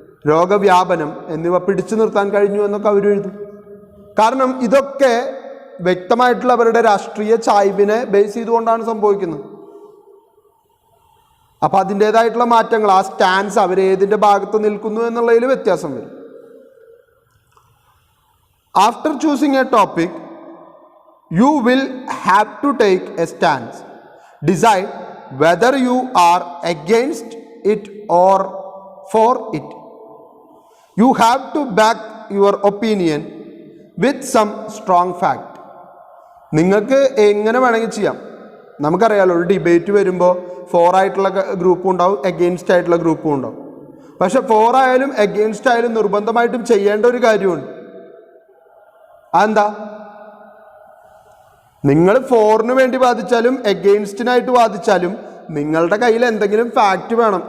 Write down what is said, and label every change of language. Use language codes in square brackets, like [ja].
[ml] രോഗവ്യാപനം എന്നിവ പിടിച്ചു നിർത്താൻ കഴിഞ്ഞു എന്നൊക്കെ അവരെഴുതും. കാരണം ഇതൊക്കെ വ്യക്തമായിട്ടുള്ള അവരുടെ രാഷ്ട്രീയ ചായ്വിനെ ബേസ് ചെയ്തുകൊണ്ടാണ് സംഭവിക്കുന്നത്. അപ്പം അതിൻ്റേതായിട്ടുള്ള മാറ്റങ്ങൾ, ആ സ്റ്റാൻസ്, അവരേതിൻ്റെ ഭാഗത്ത് നിൽക്കുന്നു എന്നുള്ളതിൽ വ്യത്യാസം വരും. [en] After choosing a topic you will have to take a stance. Decide whether you are against it or for it. You have to back your opinion with some strong fact. [ml] നിങ്ങൾക്ക് എങ്ങനെ വേണമെങ്കിൽ ചെയ്യാം. നമുക്കറിയാലോ, ഒരു ഡിബേറ്റ് വരുമ്പോൾ 4 ആയിട്ടുള്ള ഗ്രൂപ്പും ഉണ്ടാവും, എഗെയിൻസ്റ്റ് ആയിട്ടുള്ള ഗ്രൂപ്പും ഉണ്ടാവും. പക്ഷെ 4 ആയാലും എഗെയിൻസ്റ്റ് ആയാലും നിർബന്ധമായിട്ടും ചെയ്യേണ്ട ഒരു കാര്യമുണ്ട്. അതെന്താ? നിങ്ങൾ 4-ന് വേണ്ടി വാദിച്ചാലും എഗെയിൻസ്റ്റിനായിട്ട് വാദിച്ചാലും നിങ്ങളുടെ കയ്യിൽ എന്തെങ്കിലും ഫാക്റ്റ് വേണം.